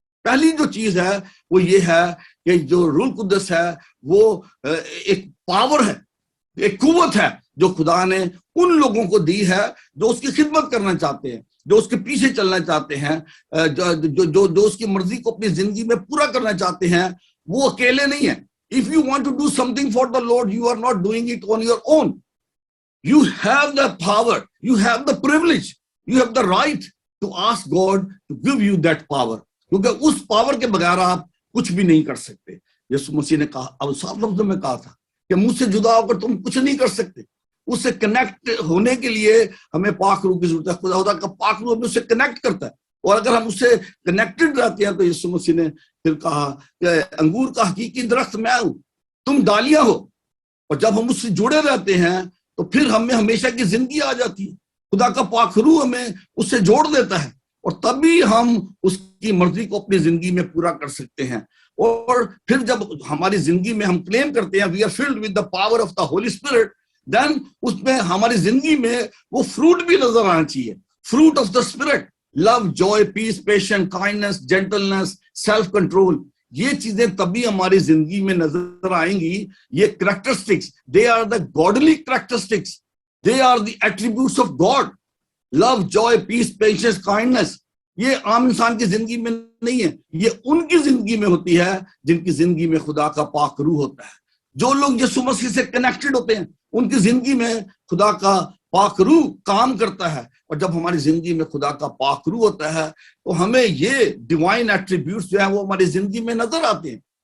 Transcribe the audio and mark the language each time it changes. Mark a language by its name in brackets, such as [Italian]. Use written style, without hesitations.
[Urdu] پہلی جو چیز ہے وہ یہ ہے کہ جو روح القدس ہے وہ ایک پاور ہے، ایک قوت ہے جو خدا نے ان لوگوں کو دی ہے جو اس کی خدمت کرنا چاہتے ہیں، جو اس کے پیچھے چلنا چاہتے ہیں، جو اس کی مرضی کو اپنی زندگی میں پورا کرنا چاہتے ہیں. وہ اکیلے نہیں ہیں. [English] If you want to do something for the Lord, you are not doing it on your own. You have the power, you have the privilege, you have the right to ask God to give you that power. [Urdu] کیونکہ اس power کے بغیر آپ کچھ بھی نہیں کر سکتے. یسوع مسیح نے کہا، اب صاف لفظوں میں کہا تھا کہ مجھ سے جدا ہو کر تم کچھ نہیں کر سکتے. اس سے کنیکٹ ہونے کے لیے ہمیں پاک روح کی ضرورت ہے. خدا کا پاک روح ہمیں اس سے کنیکٹ کرتا ہے، اور اگر ہم اس سے کنیکٹڈ رہتے ہیں تو یسوع مسیح نے پھر کہا کہ انگور کا حقیقی درخت میں ہوں، تم ڈالیاں ہو. اور جب ہم اس سے جڑے رہتے ہیں تو پھر ہمیں ہمیشہ کی زندگی آ جاتی ہے. خدا کا پاک روح ہمیں اس سے جوڑ دیتا ہے، اور تبھی ہم اس کی مرضی کو اپنی زندگی میں پورا کر سکتے ہیں. اور پھر جب ہماری زندگی میں ہم کلیم کرتے ہیں [English] we are filled with the power of the holy spirit, [Urdu] دین اس میں ہماری زندگی میں وہ فروٹ بھی نظر آنا چاہیے. [English] Fruit of the spirit, love, joy, peace, patience, kindness, gentleness, self control. [Urdu] یہ چیزیں تبھی ہماری زندگی میں نظر آئیں گی. [English] یہ characteristics, they are the godly characteristics, they are the attributes of God. Love, joy, peace, patience, kindness, [Urdu] یہ عام انسان کی زندگی میں نہیں ہے، یہ ان کی زندگی میں ہوتی ہے جن کی زندگی میں خدا کا پاک روح ہوتا ہے. جو لوگ یسوع مسیح سے کنیکٹڈ ہوتے ہیں ان کی زندگی میں خدا کا پاک روح کام کرتا ہے، اور جب ہماری زندگی میں خدا کا پاک روح ہوتا ہے تو ہمیں یہ ڈیوائن ایٹریبیوٹس جو ہیں وہ ہماری زندگی میں نظر آتے ہیں.